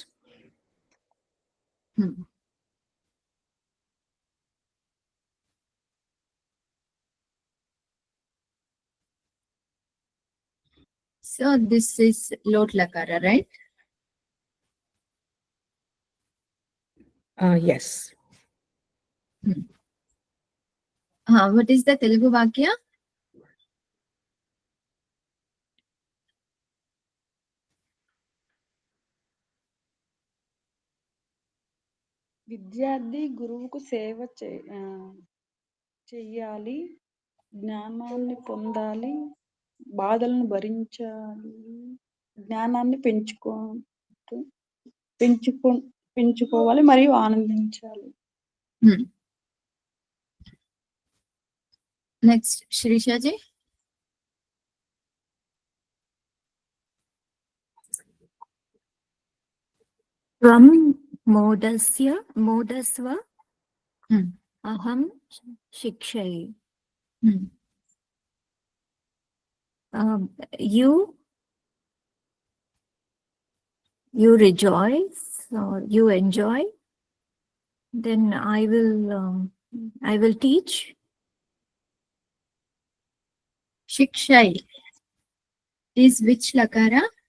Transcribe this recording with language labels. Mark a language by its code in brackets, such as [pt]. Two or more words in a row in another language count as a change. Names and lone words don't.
[en] So this is Lot Lakara, right? Yes. What is the Telugu Vakya? [te] విద్యార్థి గురువుకు సేవ చెయ్యాలి, జ్ఞానాన్ని పొందాలి, బాధలను భరించాలి, జ్ఞానాన్ని పెంచుకోవాలి మరియు ఆనందించాలి. [en] Next, Shrishaji. [sa] त्वं मोदस्व अहं शिक्षयि. [en] You rejoice or you enjoy, then I will teach. Shikshai is which lakara?